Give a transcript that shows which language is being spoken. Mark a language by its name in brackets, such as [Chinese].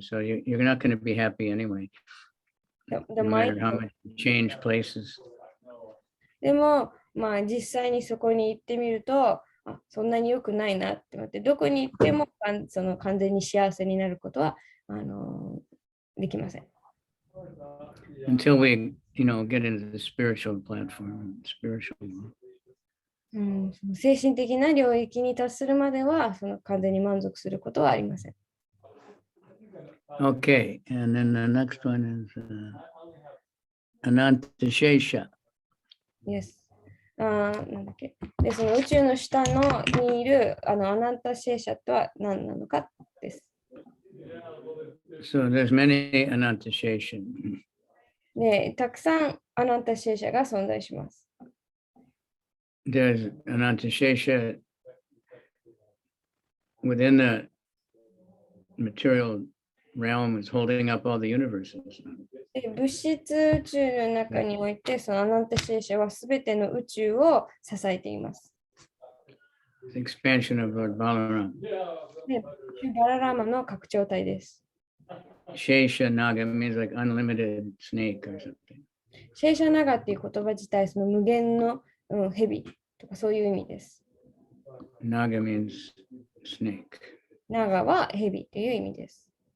[English] So you're not going to be happy anyway, no matter how much you change places. [Japanese] でも、実際にそこに行ってみると、そんなに良くないなって思って、どこに行っても完全に幸せになることはできません。 [English] Until we, get into the spiritual platform, spiritual. [Japanese] 精神的な領域に達するまでは、完全に満足することはありません。 [English] Okay, and then the next one is Ananta Shesha. [Japanese] Yes. なんだっけ。で、その宇宙の下にいるアナンタシェーシャとは何なのかです。 [English] So there's many Ananta Shesha. [Japanese] で、たくさんアナンタシェーシャが存在します。 [English] There's Ananta Shesha within the material realm is holding up all the universes. [Japanese] で、物質宇宙の中において、そのアナンタシェーシャはすべての宇宙を支えています。 [English] The expansion of Lord Balaram. [Japanese] で、バララーマの拡張体です。 [English] Shesha Naga means like unlimited snake or something. [Japanese] シェーシャナガっていう言葉自体、その無限の蛇とかそういう意味です。 [English] Naga means snake. [Japanese] ナガは蛇という意味です。